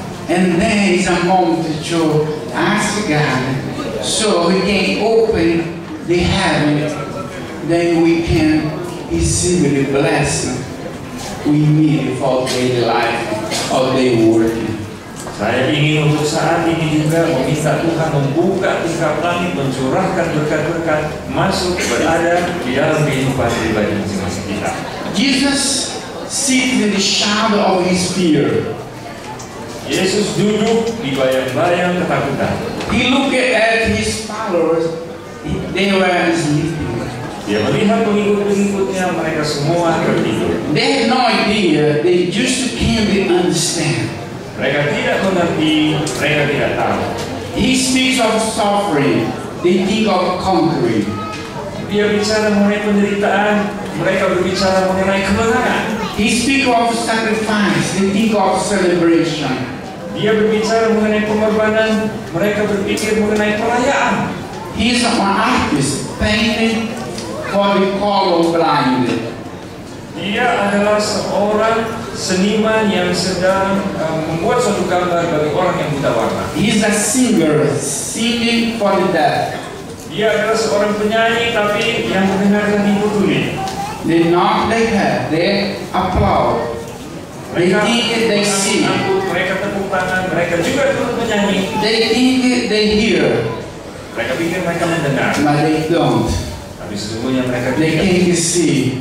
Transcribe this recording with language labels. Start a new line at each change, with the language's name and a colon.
English: And then it's a moment to ask God so He can open the heaven, then we can receive the blessing we need for daily life or daily work.
Indonesian: Saya ingin untuk saat ini juga meminta Tuhan membuka tingkap langit, mencurahkan berkat-berkat masuk berada di dalam kehidupan pribadi masing-masing kita.
English: Jesus sits in the shadow of His fear.
Indonesian: Yesus duduk di bayang-bayang ketakutan.
English: He looked at His followers, they were sleeping.
Indonesian: Dia melihat pengikut-pengikutnya, mereka semua tertidur.
English: They had no idea, they just can't understand.
Indonesian: Mereka tidak mengerti, mereka tidak tahu.
English: He speaks of suffering, they think of conquering.
Indonesian: Dia bicara mengenai penderitaan, mereka berbicara mengenai kemenangan.
English: He speaks of sacrifice, they think of celebration.
Indonesian: Dia berbicara mengenai pengorbanan, mereka berpikir mengenai perayaan.
English: He is an artist, painting for the colorblind.
Indonesian: Dia adalah seorang seniman yang sedang membuat suatu gambar bagi orang yang buta warna.
English: He is a singer, singing for the deaf.
Indonesian: Dia adalah seorang penyanyi tapi yang mendengarkan ibu tuli.
English: They nod their head, they applaud. They
Indonesian: Mereka
English: think they sing.
Indonesian: mereka tepuk tangan, mereka juga turut menyanyi.
English: They think they hear,
Indonesian: Mereka pikir mereka mendengar,
English: but they don't.
Indonesian: tapi sesungguhnya mereka
English: They
Indonesian: tidak.
English: came to see.